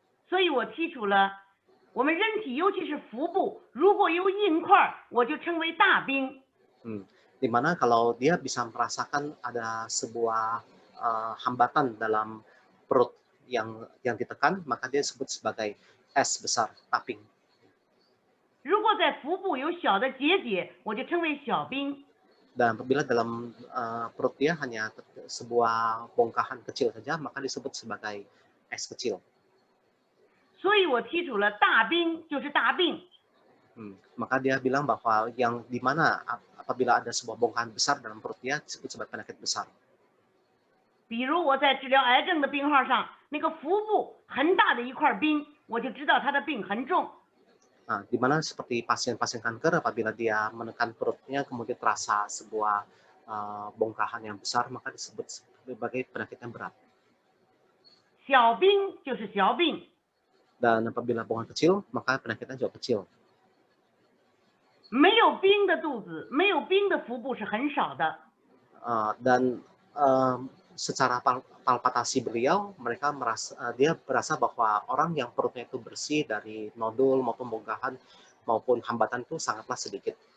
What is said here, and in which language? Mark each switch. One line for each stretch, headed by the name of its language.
Chinese: 所以我提出了，我们人体尤其是腹部，如果有硬块，我就称为大冰。
Indonesian: Dimana kalau dia bisa merasakan ada sebuah hambatan dalam perut yang ditekan, maka dia disebut sebagai es besar, taping.
Chinese: 如果在腹部有小的结节，我就称为小冰。
Indonesian: Dan apabila dalam perut dia hanya sebuah bongkahan kecil saja, maka disebut sebagai es kecil.
Chinese: 所以我提出了大冰就是大病。
Indonesian: Maka dia bilang bahwa yang dimana apabila ada sebuah bongkahan besar dalam perut dia disebut sebagai penyakit besar.
Chinese: 比如我在治疗癌症的病号上，那个腹部很大的一块冰，我就知道他的病很重。
Indonesian: Di mana seperti pasien-pasien kanker apabila dia menekan perutnya kemudian terasa sebuah bongkahan yang besar, maka disebut sebagai penyakit yang berat.
Chinese: 小冰就是小病。
Indonesian: Dan apabila bongkahan kecil, maka penyakitnya jauh kecil.
Chinese: 没有冰的肚子，没有冰的腹部是很少的。
Indonesian: Dan secara palpatasi beliau, dia merasa bahwa orang yang perutnya itu bersih dari nodul maupun bongkahan maupun hambatan itu sangatlah sedikit.